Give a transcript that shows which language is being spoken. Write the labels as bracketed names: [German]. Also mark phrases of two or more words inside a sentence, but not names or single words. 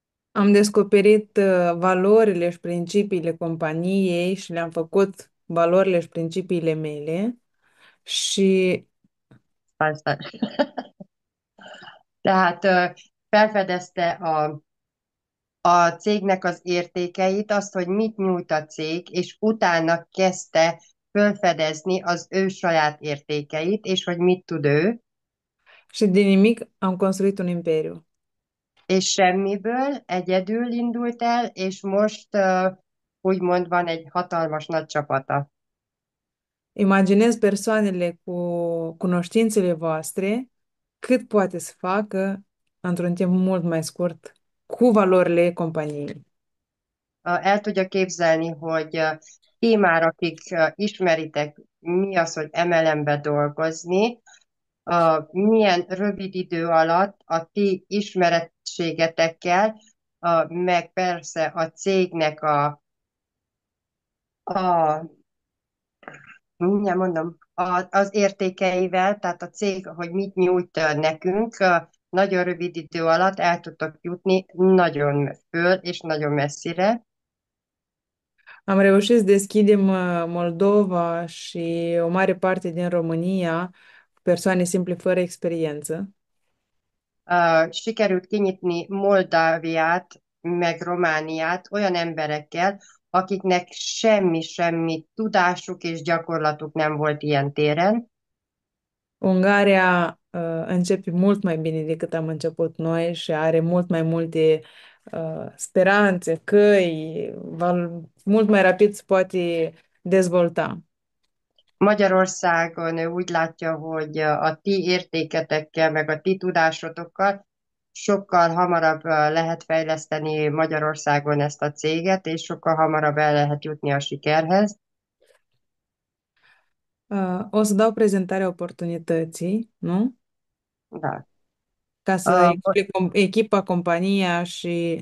[Romanian] Am descoperit valorile și principiile companiei și le-am făcut valorile și principiile mele și Stai, stai. [Hungarian] Tehát felfedezte a cégnek az értékeit, azt, hogy mit nyújt a cég, és utána kezdte felfedezni az ő saját értékeit, és hogy mit tud ő, [Romanian] și din nimic am construit un imperiu. [Hungarian] és semmiből egyedül indult el, és most úgymond van egy hatalmas nagy csapata. [Romanian] Imaginez persoanele cu cunoștințele voastre cât poate să facă într-un timp mult mai scurt cu valorile companiei. [Hungarian] El tudja képzelni, hogy ti már, akik ismeritek, mi az, hogy MLM-be dolgozni, milyen rövid idő alatt a ti ismerettségetekkel, meg persze a cégnek a mindjárt mondom, az értékeivel, tehát a cég, hogy mit nyújt nekünk, nagyon rövid idő alatt el tudtok jutni nagyon föl és nagyon messzire. [Romanian] Am reușit să deschidem Moldova și o mare parte din România cu persoane simple fără experiență. [Hungarian] Sikerült kinyitni Moldáviát, meg Romániát olyan emberekkel, akiknek semmi tudásuk és gyakorlatuk nem volt ilyen téren. [Romanian] Ungaria începe mult mai bine decât am început noi și are mult mai multe speranțe, căi, mult mai rapid se poate dezvolta. [Hungarian] Magyarországon ő úgy látja, hogy a ti értéketekkel, meg a ti tudásotokkal sokkal hamarabb lehet fejleszteni Magyarországon ezt a céget, és sokkal hamarabb el lehet jutni a sikerhez. [Romanian] O să dau prezentarea oportunității, nu? Da. Ca să Uh, explic echipa, compania și